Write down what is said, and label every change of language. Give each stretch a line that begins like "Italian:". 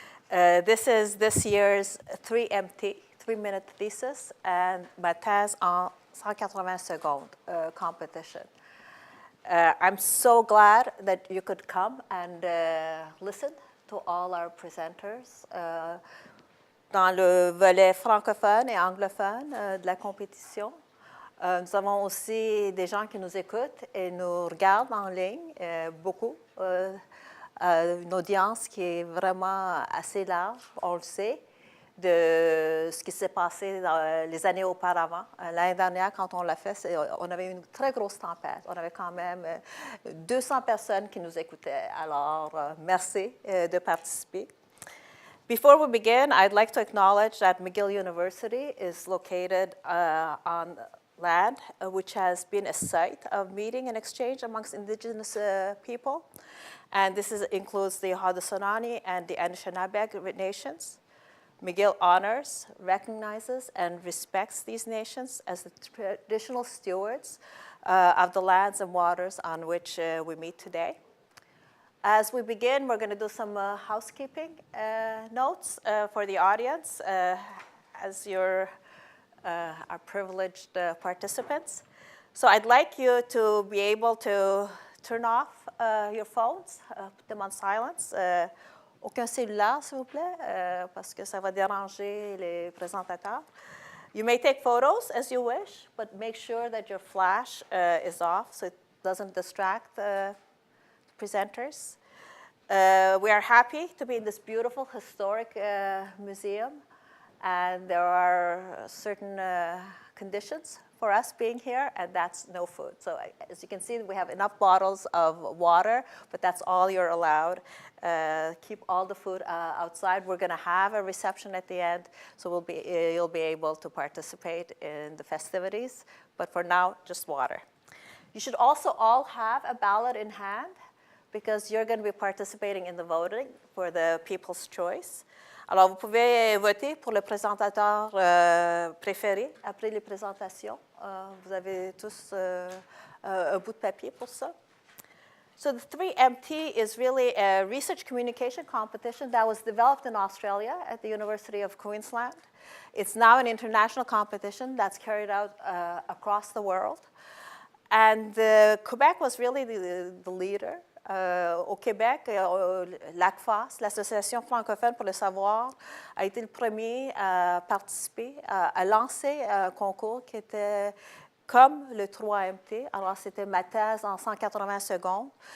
English: This is this year's 3MT, 3-minute thesis, and ma thèse en 180 secondes competition. I'm so glad that you could come and listen to all our presenters.
French: Dans le volet francophone et anglophone de la compétition. Nous avons aussi des gens qui nous écoutent et nous regardent en ligne, beaucoup. Une audience qui est vraiment assez large, on le sait, de ce qui s'est passé dans les années auparavant. L'année dernière, quand on l'a fait, on avait une très grosse tempête. On avait quand même 200 personnes qui nous écoutaient. Alors, merci de participer.
English: Before we begin, I'd like to acknowledge that McGill University is located on land which has been a site of meeting and exchange amongst indigenous people. And this includes the Haudenosaunee and the Anishinaabe nations. McGill honors, recognizes, and respects these nations as the traditional stewards of the lands and waters on which we meet today. As we begin, we're going to do some housekeeping notes for the audience as you're our privileged participants. So I'd like you to be able to turn off your phones, put them on silence.
French: Aucun cellulaire, s'il vous plaît, parce que ça va déranger les présentateurs.
English: You may take photos as you wish, but make sure that your flash is off so it doesn't distract presenters. We are happy to be in this beautiful historic museum, and there are certain conditions for us being here, and that's no food. So as you can see, we have enough bottles of water, but that's all you're allowed. Keep all the food outside. We're going to have a reception at the end, so you'll be able to participate in the festivities, but for now, just water. You should also all have a ballot in hand, because you're going to be participating in the voting for the People's Choice.
French: Alors, vous pouvez voter pour le présentateur préféré après les présentations. Vous avez tous un bout de papier pour ça.
English: So the 3MT is really a research communication competition that was developed in Australia at the University of Queensland. It's now an international competition that's carried out across the world. And Quebec was really the leader.
French: Au Québec, l'ACFAS, l'Association francophone pour le savoir, a été le premier à participer, à lancer un concours qui était comme le 3MT. Alors, c'était ma thèse en 180 secondes.